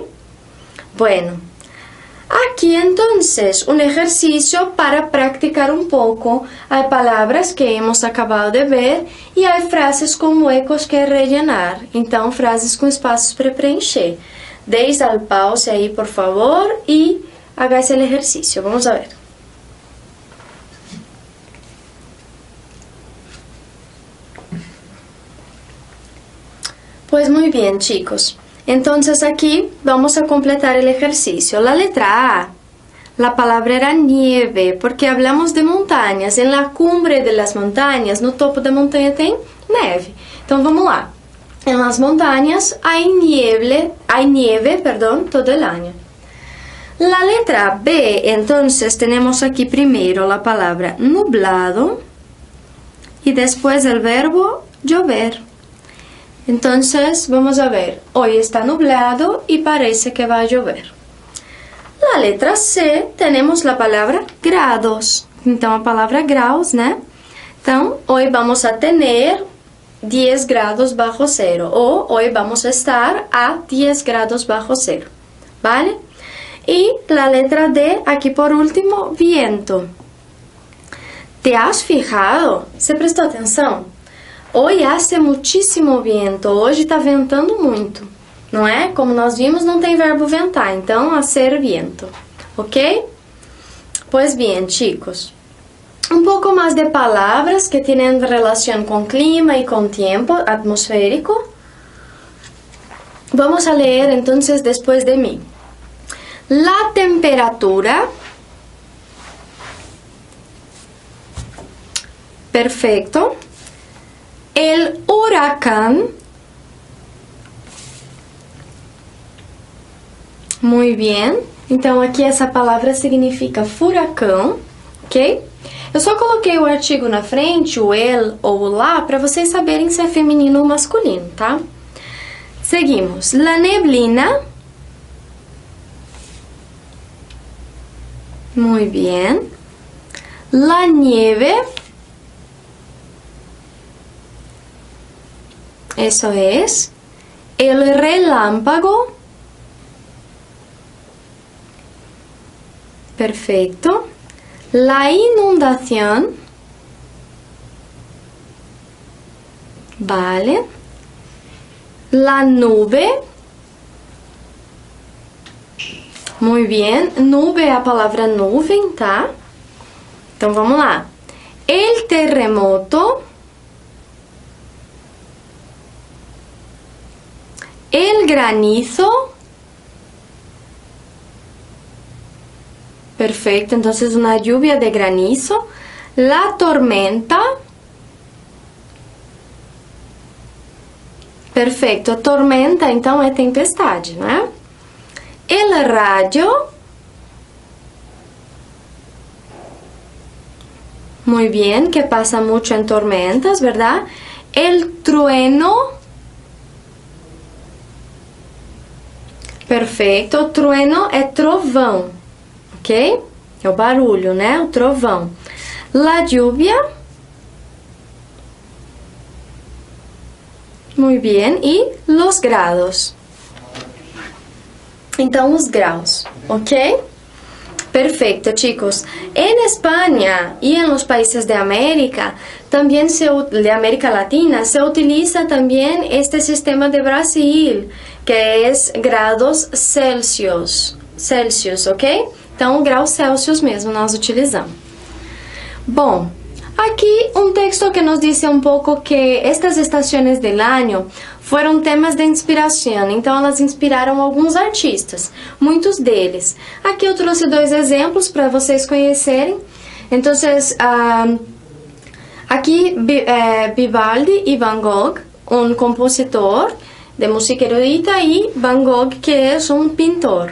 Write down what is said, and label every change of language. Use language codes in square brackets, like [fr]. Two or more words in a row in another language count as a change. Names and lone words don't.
[pt] Bueno, aqui entonces um exercício para praticar um pouco. Há palavras que [es] hemos acabado de ver [pt] e há frases com [es] huecos que rellenar. [pt] Então, frases com espaços para preencher. [es] Deis al pause [pt] aí, por favor, e haga esse exercício. [es] Vamos a ver. Pues muy bien, chicos. Entonces aquí vamos a completar el ejercicio. La letra A, la palabra era nieve, porque hablamos de montañas. En la cumbre de las montañas, [pt] no topo da montanha tem neve. Então vamos lá. [es] En las montañas hay nieve, todo el año. La letra B, entonces tenemos aquí primero la palabra nublado y después el verbo llover. Entonces, vamos a ver, hoy está nublado y parece que va a llover. La letra C, tenemos la palabra grados. [pt] Então, a palavra graus, né? Então, [es] hoy vamos a tener 10 grados bajo cero. O hoy vamos a estar a 10 grados bajo cero. ¿Vale? Y la letra D, aquí por último, viento. ¿Te has fijado? ¿Se [pt] prestou atenção? [es] Hoje hace muchísimo viento. [pt] Hoje está ventando muito, não é? Como nós vimos, não tem verbo ventar, então [es] hacer viento, [pt] ok? [es] Pues bien, chicos. Un poco más de palabras que tienen relación con clima y con tiempo atmosférico. Vamos a leer entonces después de mí. La temperatura. Perfecto. El huracán. Muy bien. [pt] Então, aqui essa palavra significa furacão, ok? Eu só coloquei o artigo na frente, o el ou o lá, para vocês saberem se é feminino ou masculino, tá? [es] Seguimos. La neblina. Muy bien. La nieve. Eso es. El relámpago. Perfecto. La inundación. Vale. La nube. Muy bien. [pt] Nube é a palavra nuvem, tá? Então vamos lá. [es] El terremoto, el granizo. Perfecto, entonces una lluvia de granizo. La tormenta. [pt] Perfeito, tormenta então é tempestade, né? [es] El rayo. Muy bien, que pasa mucho en tormentas, ¿verdad? El trueno. [pt] Perfeito, o trueno é trovão, ok? É o barulho, né? O trovão. [es] La lluvia. Muy bien, e los grados. [pt] Então, os graus, ok? [es] Perfecto, chicos. En España y en los países de América, también de América Latina, se utiliza también este sistema de Brasil, que es grados Celsius, ok? [pt] Então, graus Celsius mesmo nós utilizamos. Bom, [es] aquí un texto que nos dice un poco que estas estaciones del año [pt] foram temas de inspiração, então elas inspiraram alguns artistas, muitos deles. Aqui eu trouxe 2 exemplos para vocês conhecerem. Então, aqui Vivaldi e Van Gogh, um compositor de música erudita, e Van Gogh, que é um pintor.